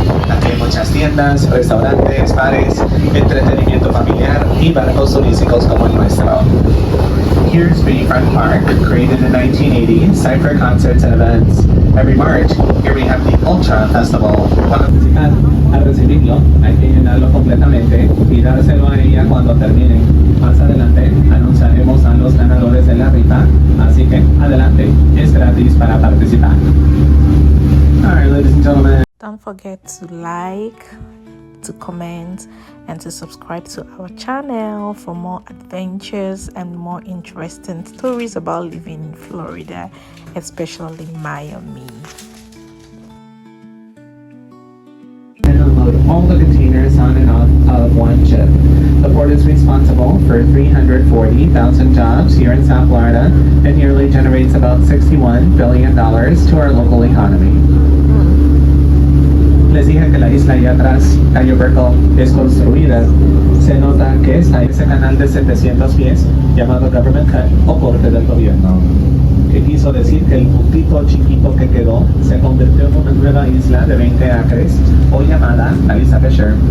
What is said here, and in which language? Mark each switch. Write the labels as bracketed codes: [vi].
[es] Aquí hay muchas tiendas, restaurantes, bares, entretenimiento familiar y barcos turísticos como el nuestro. [en] Here's Bayfront Park, created in 1980, site for concerts and events. Every March, here we have the Ultra Festival. [es] Cuando al recibirlo, hay que llenarlo completamente y dárselo a ella cuando termine. Más adelante, anunciaremos a los ganadores de la rifa, así que adelante, es gratis para participar. [en] Alright, ladies and gentlemen. Don't forget to like, to comment, and to subscribe to our channel for more adventures and more interesting stories about living in Florida, especially Miami. And unload all the containers on and off of one ship. The port is responsible for 340,000 jobs here in South Florida and yearly generates about $61 billion to our local economy. [es] Les dije que la isla allá atrás, Cayo Berkel, es construida. Se nota que está ese canal de 700 pies llamado Government Cut o corte del gobierno, que quiso decir que el puntito chiquito que quedó se convirtió en una nueva isla de 20 acres o llamada la Isla Fisher.